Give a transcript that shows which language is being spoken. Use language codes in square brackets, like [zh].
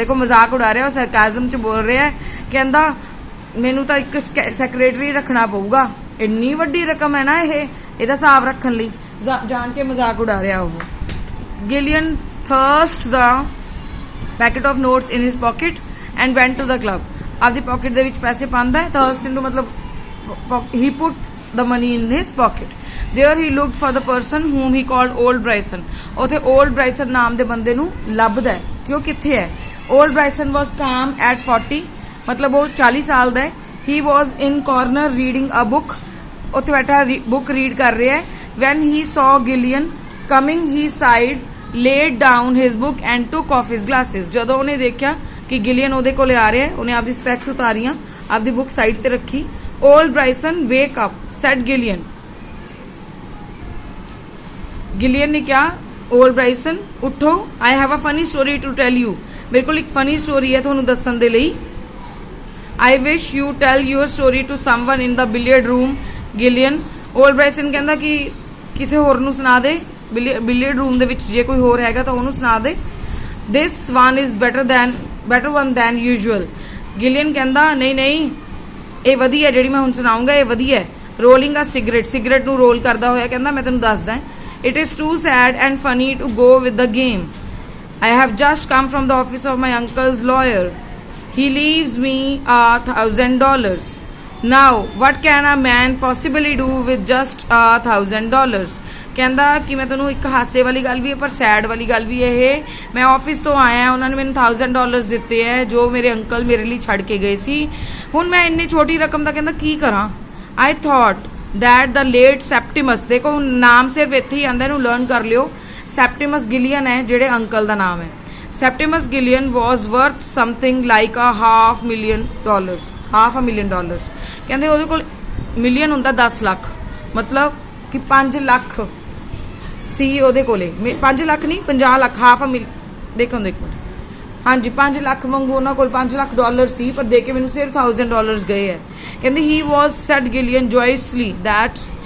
[pa] ਦੇਖੋ ਮਜ਼ਾਕ ਉਡਾ ਰਿਹਾ, ਉਹ ਸਰਕਾਜ਼ਮ ਚ ਬੋਲ ਰਿਹਾ ਹੈ। ਕਹਿੰਦਾ ਮੈਨੂੰ ਤਾਂ ਇੱਕ ਸੈਕਟਰੀ ਰੱਖਣਾ ਪਊਗਾ, ਇੰਨੀ ਵੱਡੀ ਰਕਮ ਹੈ ਨਾ ਇਹ, ਇਹਦਾ ਹਿਸਾਬ ਰੱਖਣ ਲਈ ਜਾਣ ਕੇ ਮਜ਼ਾਕ ਉਡਾ ਰਿਹਾ ਉਹ। [en] Gillian thrust the packet of notes in his pocket and went to the club. [pa] ਆਪਦੀ ਪਾਕਟ ਦੇ ਵਿੱਚ ਪੈਸੇ ਪਾਉਂਦਾ ਹੈ। ਥਰਸਟ ਇਨਟੂ ਮਤਲਬ ਹੀ [en] Put the money in his pocket. There he looked for the person whom he called Old Bryson. [pa] ਉੱਥੇ Old Bryson ਨਾਮ ਦੇ ਬੰਦੇ ਨੂੰ ਲੱਭਦਾ ਹੈ ਕਿ ਉਹ ਕਿੱਥੇ ਹੈ। [en] Old Bryson was calm at 40, [pa] ਮਤਲਬ ਉਹ 40 ਸਾਲ ਦਾ ਹੈ। [en] He was in corner reading a book. [pa] ਉੱਥੇ ਬੈਠਾ ਬੁੱਕ ਰੀਡ ਕਰ ਰਿਹਾ ਹੈ। [en] When he saw Gillian coming, he sighed, laid down his book and took off his glasses. [pa] ਜਦੋਂ ਉਹਨੇ ਦੇਖਿਆ ਕਿ ਗਿਲੀਅਨ ਉਹਦੇ ਕੋਲੇ ਆ ਰਿਹਾ ਹੈ, ਉਹਨੇ ਆਪਦੀ ਸਪੈਕਸ ਉਤਾਰੀਆਂ, ਆਪਦੀ ਬੁੱਕ ਸਾਈਡ ਤੇ ਰੱਖੀ। [en] Old Bryson, wake up, said Gillian. Gillian [hi] ने क्या, [en] Old Bryson [hi] उठो, [en] I have a funny story to tell you. [hi] मेरे को एक funny story है [pa] ਤੁਹਾਨੂੰ ਦੱਸਣ ਦੇ ਲਈ। [en] I wish you tell your story to someone in the billiard room, Gillian. [pa] Old Bryson ਕਹਿੰਦਾ ਕਿ ਕਿਸੇ ਹੋਰ ਨੂੰ ਸੁਣਾ ਦੇ, ਬਿਲੀਅਰਡ ਰੂਮ ਦੇ ਵਿੱਚ ਜੇ ਕੋਈ ਹੋਰ ਹੈਗਾ ਤਾਂ ਉਹਨੂੰ ਸੁਣਾ ਦੇ। [en] This one is better one than usual. [pa] Gillian ਕਹਿੰਦਾ ਨਹੀਂ ਇਹ ਵਧੀਆ ਜਿਹੜੀ ਮੈਂ ਹੁਣ ਸੁਣਾਉਂਗਾ, ਇਹ ਵਧੀਆ। ਰੋਲਿੰਗ ਅ ਸਿਗਰਟ ਨੂੰ ਰੋਲ ਕਰਦਾ ਹੋਇਆ ਕਹਿੰਦਾ ਮੈਂ ਤੈਨੂੰ ਦੱਸਦਾ, [en] It is too sad and funny to go with the game. I have just come from the office of my uncle's lawyer, he leaves me $1,000। Now what can a man possibly do with just $1,000। [pa] ਕਹਿੰਦਾ ਕਿ ਮੈਂ ਤੈਨੂੰ ਇੱਕ ਹਾਸੇ ਵਾਲੀ ਗੱਲ ਵੀ ਹੈ ਪਰ ਸੈਡ ਵਾਲੀ ਗੱਲ ਵੀ ਹੈ ਇਹ। ਮੈਂ ਆਫਿਸ ਤੋਂ ਆਇਆ, ਉਹਨਾਂ ਨੇ ਮੈਨੂੰ $1,000 ਦਿੱਤੇ ਹੈ ਜੋ ਮੇਰੇ ਅੰਕਲ ਮੇਰੇ ਲਈ ਛੱਡ ਕੇ ਗਏ ਸੀ। ਹੁਣ ਮੈਂ ਇੰਨੀ ਛੋਟੀ ਰਕਮ ਦਾ ਕਹਿੰਦਾ ਕੀ ਕਰਾਂ। [en] I thought that the late Septimus, [pa] ਦੇਖੋ ਨਾਮ ਸਿਰਫ ਇੱਥੇ ਹੀ ਆਂਦਾ, ਇਹਨੂੰ ਲਰਨ ਕਰ ਲਿਓ। ਸੈਪਟੀਮਸ ਗਿਲੀਅਨ ਹੈ ਜਿਹੜੇ ਅੰਕਲ ਦਾ ਨਾਮ ਹੈ। [en] Septimus Gillian was worth something like $500,000, $500,000। [pa] ਕਹਿੰਦੇ ਉਹਦੇ ਕੋਲ ਮਿਲੀਅਨ ਹੁੰਦਾ 10 ਲੱਖ, ਮਤਲਬ ਕਿ 5 ਲੱਖ सी ਉਹਦੇ ਕੋਲੇ 5 ਲੱਖ ਨਹੀਂ 50 ਲੱਖ ਹਾਫ ਦੇਖੋ ਹਾਂਜੀ 5 ਲੱਖ ਵਾਂਗੂ ਉਹਨਾਂ ਕੋਲ 5 ਲੱਖ ਡਾਲਰ ਸੀ ਪਰ ਦੇ ਕੇ ਮੈਨੂੰ ਸਿਰਫ $1000 ਗਏ ਹੈ ਕਹਿੰਦੇ [en] he was said Gillian joyously that